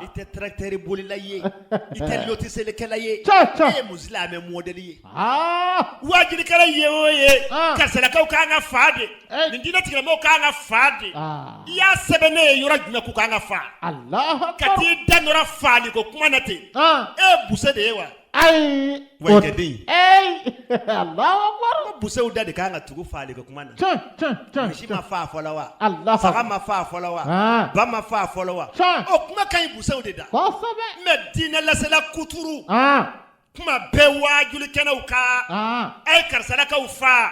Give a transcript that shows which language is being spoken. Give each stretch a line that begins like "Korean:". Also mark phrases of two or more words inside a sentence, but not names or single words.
Bambara: i tɛ tracteur bolila ye i tɛ lotiselikɛla ye Cɛ, cɛ. e ye musilamɛ modèle ye Ah. wajulikɛla ye o ye Ah. karisalakaw k'an ka fa de Eh. nin diinɛ tigilamɔgɔw k'an ka fa de Ah. i y'a sɛbɛn ne ye yɔrɔ jumɛn k'u k'an ka fa Allah ka akbar. t'i da nɔrɔ faali ko kuma na ten Ah. e ye buse de ye wa Ai. Wajidin. Ei.
Arabic: Allah akbar.
Bambara: ko busew da de k'an ka tugu faali ko kuma na Cɛ. misi ma fa fɔlɔ wa Allah saga akbar. ma fa fɔlɔ wa Ah. ba ma fa fɔlɔ wa Cɛ. o kuma ka ɲi busew de da Kosɛbɛ. mɛ diinɛ lasela kuturu Ah. kuma bɛɛ wajulikɛlaw ka Ah. a ye karisalakaw fa